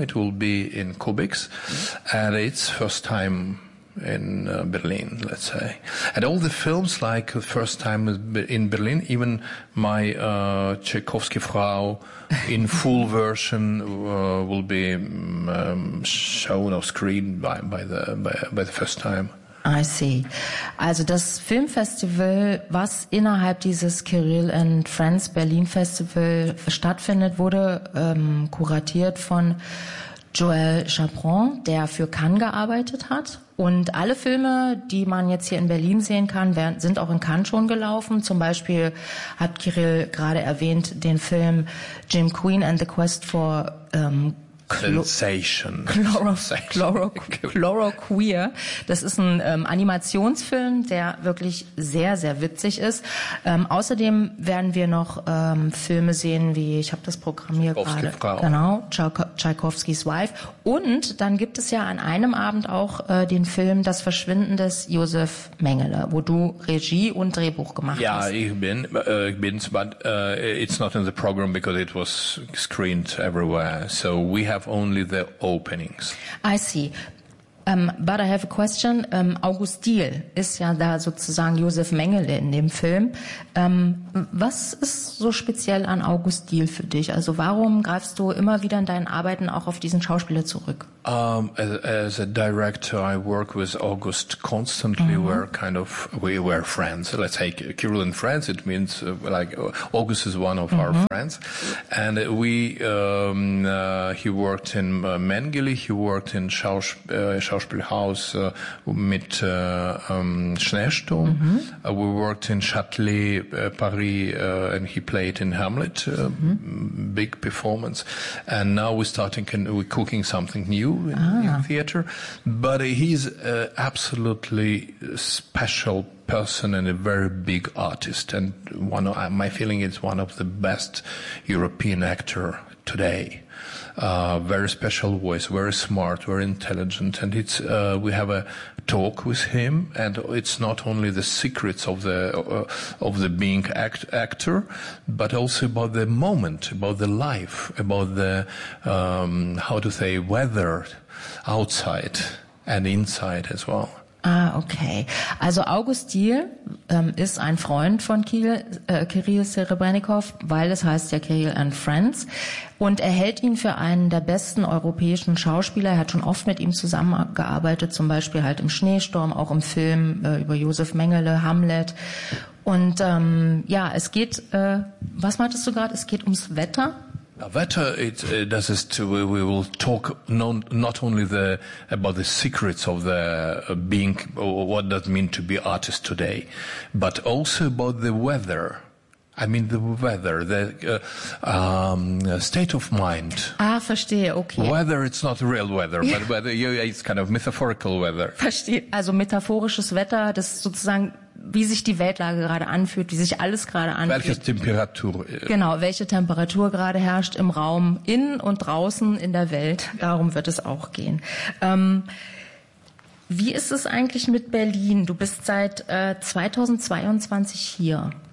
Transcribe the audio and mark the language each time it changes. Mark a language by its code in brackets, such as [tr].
[en] It will be in Kubik's, and it's first time in Berlin, let's say. And all the films, like the first time in Berlin, even my Tchaikovsky Frau in full version will be shown or screened by the first time. I see. [de] Also das Filmfestival, was innerhalb dieses Kirill and Friends Berlin Festival stattfindet, wurde kuratiert von Joel Chapron, der für Cannes gearbeitet hat. Und alle Filme, die man jetzt hier in Berlin sehen kann, sind auch in Cannes schon gelaufen. Zum Beispiel hat Kirill gerade erwähnt den Film Jim Queen and the Quest for Sensation. Chloroqueer. Das ist ein Animationsfilm, der wirklich sehr, sehr witzig ist. Außerdem werden wir noch Filme sehen, wie, ich habe das Programm hier gerade. Genau, Tchaikovskys Wife. Und dann gibt es ja an einem Abend auch den Film Das Verschwinden des Josef Mengele, wo du Regie und Drehbuch gemacht hast. Ja, ich bin, [en] but it's not in the program because it was screened everywhere. So we have only the openings. I see. But I have a question. [de] August Diehl ist ja da sozusagen Josef Mengele in dem Film. Was ist so speziell an August Diehl für dich? Also warum greifst du immer wieder in deinen Arbeiten auch auf diesen Schauspieler zurück? [en] As a director, I work with August constantly. Mm-hmm. We were friends. Let's say Kirill and friends. It means like August is one of our friends, and he worked in Mengele. He worked in Schauspielhaus mit Schneesturm. Mm-hmm. We worked in Châtelet, Paris, and he played in Hamlet, big performance. And now we're cooking something new. In theater, but he's an absolutely special person and a very big artist, and my feeling is one of the best European actor today. Very special voice, very smart, very intelligent, and it's we have a talk with him, and it's not only the secrets of the being actor, but also about the moment, about the life, about the weather. Outside and inside as well. Ah, okay. [de] Also August Diehl ist ein Freund von Kirill Serebrennikov, weil es heißt ja Kirill and Friends. Und er hält ihn für einen der besten europäischen Schauspieler. Er hat schon oft mit ihm zusammengearbeitet, zum Beispiel halt im Schneesturm, auch im Film über Josef Mengele, Hamlet. Und es geht, was meintest du gerade? Es geht ums Wetter. [en] Wetter, we will talk not only about the secrets of the being, what does it mean to be artist today, but also about the weather. I mean the weather, the state of mind. [de] Ah, verstehe, okay. [en] Weather, it's not real weather, but weather, it's kind of metaphorical weather. [de] Verstehe, also metaphorisches Wetter, das ist sozusagen, wie sich die Weltlage gerade anfühlt, wie sich alles gerade anfühlt. Welche Temperatur. Genau, welche Temperatur gerade herrscht im Raum, innen und draußen in der Welt. Darum wird es auch gehen. Wie ist es eigentlich mit Berlin? Du bist seit 2022 hier.